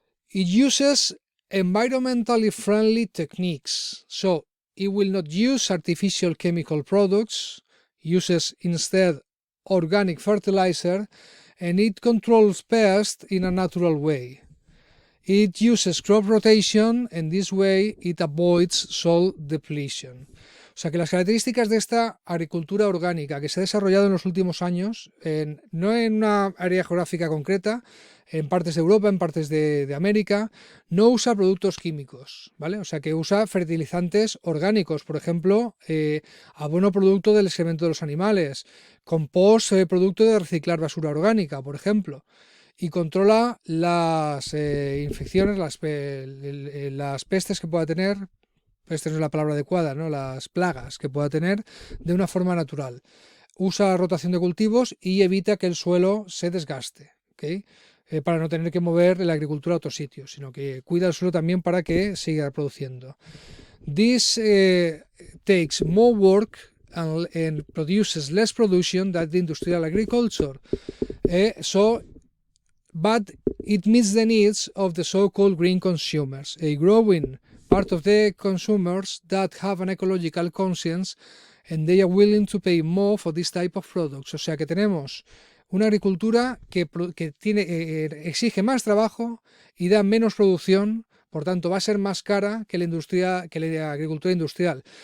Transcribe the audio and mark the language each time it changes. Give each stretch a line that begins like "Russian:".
English: It uses environmentally friendly techniques, so it will not use artificial chemical products, uses instead organic fertilizer, and it controls pests in a natural way. It uses crop rotation, and this way it avoids soil depletion.
Spanish: O sea que las características de esta agricultura orgánica que se ha desarrollado en los últimos años, no en una área geográfica concreta, en partes de Europa, en partes de América, no usa productos químicos, ¿vale? O sea que usa fertilizantes orgánicos, por ejemplo, abono producto del excremento de los animales, compost producto de reciclar basura orgánica, por ejemplo, y controla las infecciones, las pestes que pueda tener. Esta no es la palabra adecuada, ¿no? Las plagas que pueda tener de una forma natural. Usa rotación de cultivos y evita que el suelo se desgaste, ¿okay? Para no tener que mover la agricultura a otro sitio, sino que cuida el suelo también para que siga produciendo.
English: This takes more work and produces less production than the industrial agriculture. But it meets the needs of the so-called green consumers, a growing part of the consumers that have an ecological conscience and they are willing to pay more for this type of products.
Spanish: O sea que tenemos una agricultura que exige más trabajo y da menos producción, por tanto va a ser más cara que la agricultura industrial.